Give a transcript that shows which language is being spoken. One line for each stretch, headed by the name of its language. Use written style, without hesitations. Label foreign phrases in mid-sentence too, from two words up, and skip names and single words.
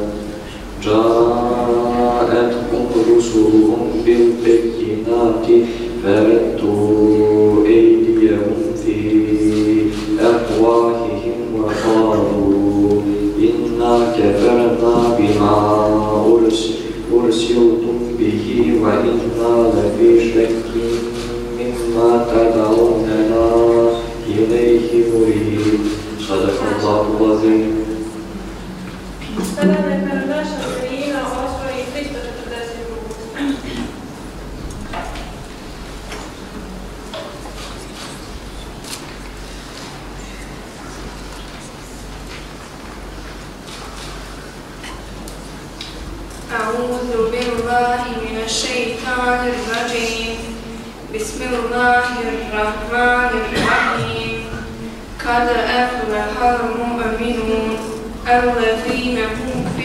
Arabic: جاءتهم رسلهم بالبينات فردوا أيديهم في أفواههم وقالوا إنا كفرنا بما أرسلتم به وإنا لفي شك مما تدعوننا إليه مريب صدق الله العظيم.
Bosnian: Sada neka naša sredina osvoji 342.
Arabic: أعوذ بالله من الشيطان الرجيم بسم الله الرحمن الرحيم قد أفلح المؤمنون الذين هم في